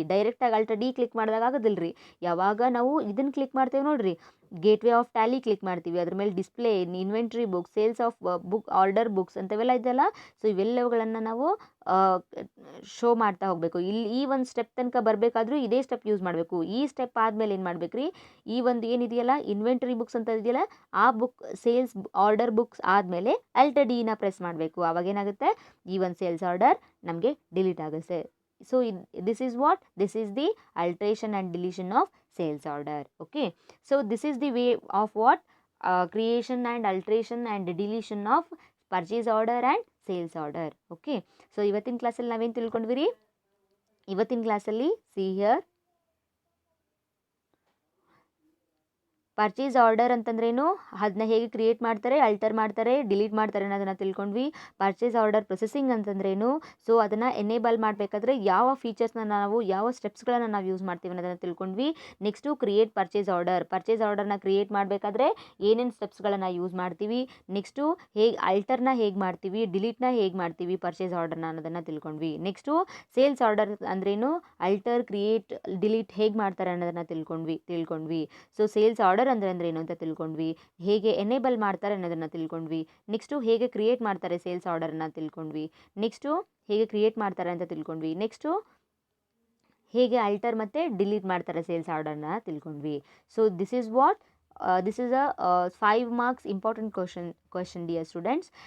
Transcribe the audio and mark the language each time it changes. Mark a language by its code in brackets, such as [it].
[kn] ಡೈರೆಕ್ಟಾಗಿ Alt D click ಮಾಡಿದಾಗ ಆಗೋದಿಲ್ಲ ರೀ. ಯಾವಾಗ ನಾವು ಇದನ್ನು ಕ್ಲಿಕ್ ಮಾಡ್ತೇವೆ ನೋಡ್ರಿ, ಗೇಟ್ವೇ ಆಫ್ ಟ್ಯಾಲಿ ಕ್ಲಿಕ್ ಮಾಡ್ತೀವಿ, ಅದ್ರ ಮೇಲೆ display, inventory book, sales of book, order books ಅಂತೆಲ್ಲ ಇದೆಯಲ್ಲ, ಸೊ ಇವೆಲ್ಲವುಗಳನ್ನು ನಾವು ಶೋ ಮಾಡ್ತಾ ಹೋಗಬೇಕು. ಇಲ್ಲಿ ಈ ಒಂದು ಸ್ಟೆಪ್ ತನಕ ಬರಬೇಕಾದ್ರೂ ಇದೇ ಸ್ಟೆಪ್ ಯೂಸ್ ಮಾಡಬೇಕು. ಈ ಸ್ಟೆಪ್ ಆದಮೇಲೆ ಏನು ಮಾಡಬೇಕು ರೀ, ಈ ಒಂದು ಏನಿದೆಯಲ್ಲ ಇನ್ವೆಂಟರಿ ಬುಕ್ಸ್ ಅಂತ ಇದೆಯಲ್ಲ ಆ ಬುಕ್, ಸೇಲ್ಸ್ ಆರ್ಡರ್ ಬುಕ್ಸ್ ಆದಮೇಲೆ Alt D ನ ಪ್ರೆಸ್ ಮಾಡಬೇಕು. ಆವಾಗ ಏನಾಗುತ್ತೆ, ಈ ಒಂದು ಸೇಲ್ಸ್ ಆರ್ಡರ್ ನಮಗೆ ಡಿಲೀಟ್ ಆಗುತ್ತೆ. [en] So this is what, this is the alteration and deletion of sales order. Okay, so this is the way of what, creation and alteration and deletion of purchase order and sales order. Okay, so [kn] ಇವತ್ತಿನ ಕ್ಲಾಸಲ್ಲಿ ನಾವೇನು ತಿಳ್ಕೊಂಡ್ವಿ, ಇವತ್ತಿನ ಕ್ಲಾಸಲ್ಲಿ [en] see here, [kn] purchase order ಅಂತಂದ್ರೇನು, ಅದನ್ನ ಹೇಗೆ create ಮಾಡ್ತಾರೆ, ಅಲ್ಟರ್ ಮಾಡ್ತಾರೆ, ಡಿಲೀಟ್ ಮಾಡ್ತಾರೆ ಅನ್ನೋದನ್ನು ತಿಳ್ಕೊಂಡ್ವಿ. ಪರ್ಚೇಸ್ ಆರ್ಡರ್ ಪ್ರೊಸೆಸಿಂಗ್ ಅಂತಂದ್ರೇನು, ಸೊ ಅದನ್ನು ಎನೇಬಲ್ ಮಾಡಬೇಕಾದ್ರೆ ಯಾವ ಫೀಚರ್ಸ್ನ ನಾವು, ಯಾವ ಸ್ಟೆಪ್ಸ್ಗಳನ್ನು ನಾವು ಯೂಸ್ ಮಾಡ್ತೀವಿ ಅನ್ನೋದನ್ನು ತಿಳ್ಕೊಂಡ್ವಿ. ನೆಕ್ಸ್ಟು ಕ್ರಿಯೇಟ್ ಪರ್ಚೇಸ್ ಆರ್ಡರ್ನ ಕ್ರಿಯೇಟ್ ಮಾಡಬೇಕಾದ್ರೆ ಏನೇನು ಸ್ಟೆಪ್ಸ್ಗಳನ್ನು ಯೂಸ್ ಮಾಡ್ತೀವಿ. ನೆಕ್ಸ್ಟು ಹೇಗೆ ಅಲ್ಟರ್ನ ಹೇಗೆ ಮಾಡ್ತೀವಿ, ಡಿಲೀಟ್ನ ಹೇಗೆ ಮಾಡ್ತೀವಿ ಪರ್ಚೇಸ್ ಆರ್ಡರ್ನ ಅನ್ನೋದನ್ನು ತಿಳ್ಕೊಂಡ್ವಿ. ನೆಕ್ಸ್ಟು ಸೇಲ್ಸ್ ಆರ್ಡರ್ ಅಂದ್ರೇನು, ಅಲ್ಟರ್, ಕ್ರಿಯೇಟ್, ಡಿಲೀಟ್ ಹೇಗೆ ಮಾಡ್ತಾರೆ ಅನ್ನೋದನ್ನು ತಿಳ್ಕೊಂಡ್ವಿ. ಸೊ ಸೇಲ್ಸ್ ಆರ್ಡರ್ ಅಂದ್ರೆ ಏನು ಅಂತ ತಿಳ್ಕೊಂಡ್ವಿ, ಹೇಗೆ ಎನೇಬಲ್ ಮಾಡ್ತಾರೆ ಅನ್ನೋದನ್ನ ತಿಳ್ಕೊಂಡ್ವಿ. ನೆಕ್ಸ್ಟು ಹೇಗೆ ಕ್ರಿಯೇಟ್ ಮಾಡ್ತಾರೆ ಸೇಲ್ಸ್ ಆರ್ಡರ್ನ ತಿಳ್ಕೊಂಡ್ವಿ. ನೆಕ್ಸ್ಟು ಹೇಗೆ ಕ್ರಿಯೇಟ್ ಮಾಡ್ತಾರೆ ಅಂತ ತಿಳ್ಕೊಂಡ್ವಿ. ನೆಕ್ಸ್ಟು ಹೇಗೆ ಅಲ್ಟರ್ ಮತ್ತು ಡಿಲೀಟ್ ಮಾಡ್ತಾರೆ ಸೇಲ್ಸ್ ಆರ್ಡರ್ನ ತಿಳ್ಕೊಂಡ್ವಿ. [en] So this is what, this is a 5 marks important question dear students.